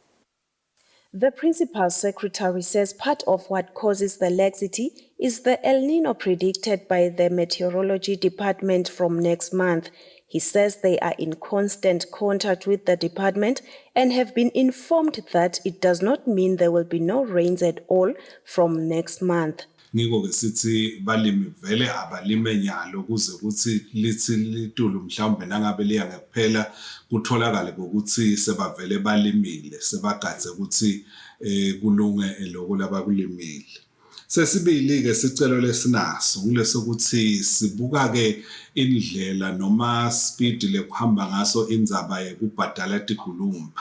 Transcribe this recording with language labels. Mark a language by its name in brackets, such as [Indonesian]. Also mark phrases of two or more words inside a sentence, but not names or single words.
[English] The Principal Secretary says part of what causes the laxity is the El Nino predicted by the Meteorology Department from next month. He says they are in constant contact with the department and have been informed that it does not mean there will be no rains at all from next month. [Swati] Ngiko ke sithi balimi vele abalime nyalo ukuze ukuthi lithi litulu mhlawumbe nangabe liya ngekuphela kutholakale ukuthi sebavele balimile sebagadze ukuthi kulunge lokho labakulimile. Sesibili ke sicelo lesinaso kulesokuthi sibuka ke indlela noma speed lekuhamba ngaso indzaba yekubhadala tigulumba.